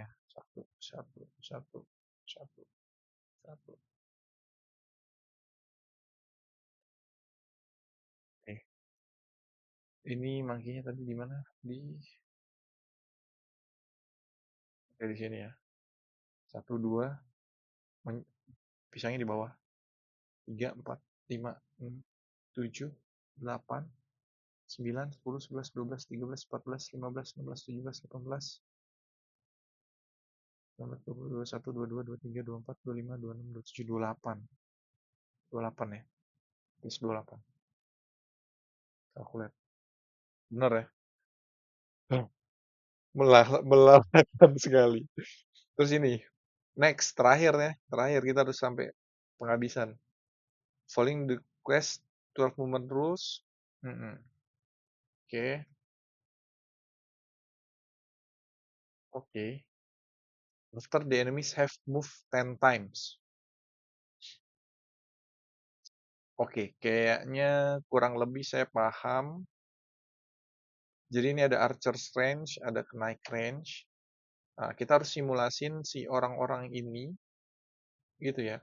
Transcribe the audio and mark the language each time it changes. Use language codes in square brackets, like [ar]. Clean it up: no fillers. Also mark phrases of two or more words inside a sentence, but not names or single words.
[id] Satu, satu, satu, satu, satu. Ini monkey tadi di mana? Di sini ya. Satu, dua, pisangnya di bawah. Tiga, empat, lima, enam, tujuh, delapan, sembilan, sepuluh, sebelas, dua belas, tiga belas, empat belas, lima belas, enam belas, tujuh belas, delapan belas, sembilan belas, dua puluh, dua puluh satu, dua puluh dua, dua puluh tiga, dua puluh empat, dua puluh lima, dua puluh enam, dua puluh tujuh, dua puluh delapan. 28 ya. Plus 28. Kalkulat. Benar ya? Melelahkan sekali. Terus ini, next, terakhir ya. Terakhir kita harus sampai penghabisan. [en] Following the quest 12 movement rules. [id] Mm-mm. Oke, oke. [en] After the enemies have moved 10 times. [id] Oke, kayaknya kurang lebih saya paham. Jadi ini ada [en] archer's range, [id] ada [en] knight range. [id] Nah, kita harus simulasin si orang-orang ini, gitu ya.